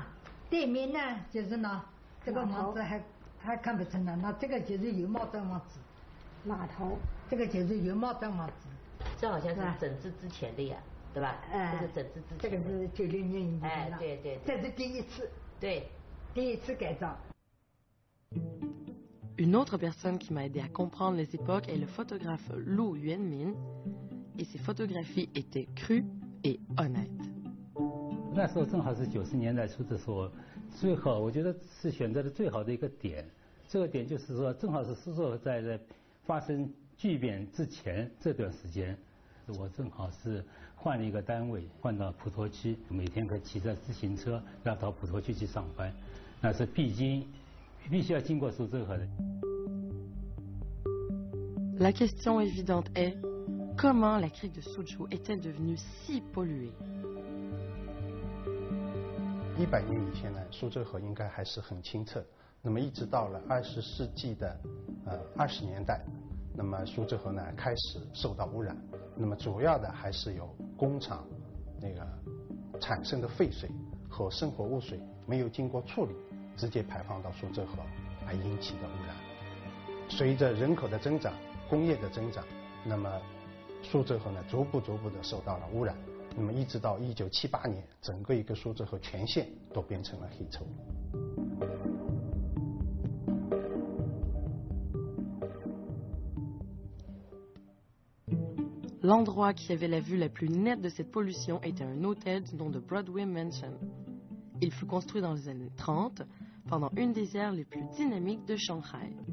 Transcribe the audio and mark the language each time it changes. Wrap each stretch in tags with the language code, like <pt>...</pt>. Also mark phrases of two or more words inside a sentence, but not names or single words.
<zh>对面呢就是呢，这个房子还看不成了，那这个就是油帽镇房子，码头，这个就是油帽镇房子。这好像是整治之前的呀，对吧？这是整治之前。这个是96年以前的。哎，对对。这是第一次。对。第一次改造。</zh> <fr>Une autre personne qui m'a aidé à comprendre les époques est le photographe Lu Yuanmin, et ses photographies étaient crues et honnêtes.</fr> <zh>那时候正好是90年代初的时候，最好我觉得是选择的最好的一个点。这个点就是说，正好是苏州河在发生巨变之前这段时间，我正好是换了一个单位，换到普陀区，每天可以骑着自行车要到普陀区去上班，那是必须要经过苏州河的。</zh> <fr>La question évidente est comment la crique de Suzhou est-elle devenue si polluée?</fr> <zh>100 年以前呢，苏州河应该还是很清澈。那么一直到了20世纪的20年代，那么苏州河呢开始受到污染。那么主要的还是有工厂那个产生的废水和生活污水没有经过处理，直接排放到苏州河来引起的污染。随着人口的增长、工业的增长，那么苏州河呢逐步的受到了污染。那么一直到1978年，整个一个苏州河全县都变成了黑臭。</zh> <fr>L'endroit qui avait la vue la plus nette de cette pollution était un hôtel du nom de Broadway Mansion. Il fut construit dans les années 30, pendant une des ères les plus dynamiques de Shanghai.</fr>